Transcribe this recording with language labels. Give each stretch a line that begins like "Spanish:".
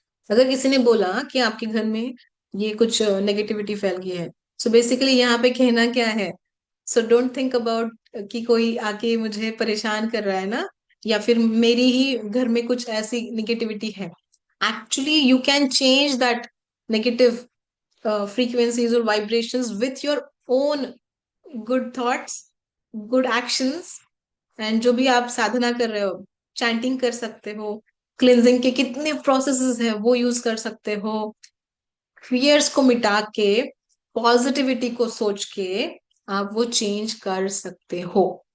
Hindi: अगर किसी ने बोला कि आपके घर में ये कुछ नेगेटिविटी फैल गई है, सो बेसिकली यहाँ पे कहना क्या है,
English: so don't think about
Hindi: कि कोई आके मुझे परेशान कर रहा है ना, या फिर मेरी ही घर में कुछ ऐसी नेगेटिविटी है।
English: Actually you can change that negative frequencies or vibrations with your own good thoughts, good actions।
Hindi: And जो भी आप साधना कर रहे हो, चैंटिंग कर सकते हो, क्लिनजिंग के कितने प्रोसेसेस है वो यूज कर सकते हो, फियर्स को मिटा के पॉजिटिविटी को सोच के आप वो चेंज कर सकते हो।